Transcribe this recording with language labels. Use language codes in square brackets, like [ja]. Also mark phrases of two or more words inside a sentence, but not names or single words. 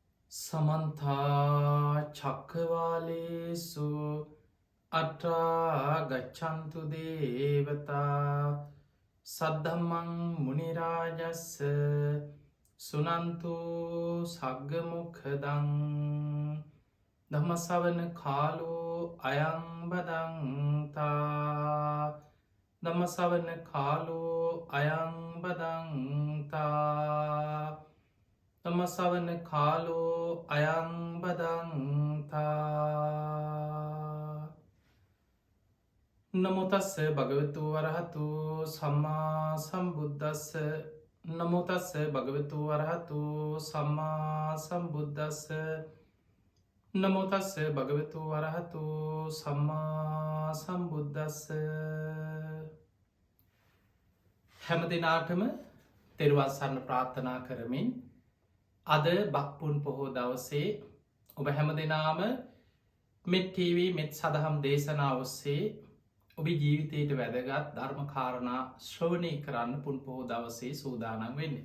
[pi] සමන්තා චක්කවාලේසු අට්‍රා ගච්ඡන්තු දේවතා සද්ධම්මං මුනිරාජස්ස සුනන්තු සග්ගමුඛදං ධම්මසවන කාලෝ අයං බදන්තා ධම්මසවන කාලෝ අයං බදන්තා තමසවන කාලෝ අයං බදන්තා නමුතස්ස භගවතු වරහතු සම්මා සම්බුද්දස්ස නමුතස්ස භගවතු වරහතු සම්මා සම්බුද්දස්ස නමුතස්ස භගවතු වරහතු සම්මා සම්බුද්දස්ස [si] හැම දිනාටම තෙරුවන් සරණ ප්‍රාර්ථනා කරමින් අද බක්පුන් පොහෝ දවසේ ඔබ හැම දෙනාම මෙත් TV මෙත් සදහම් දේශනා ඔස්සේ ඔබේ ජීවිතයට වැදගත් ධර්මකාරණා ශ්‍රවණය කරන්න පුන් පොහෝ දවසේ සූදානම් වෙන්නේ.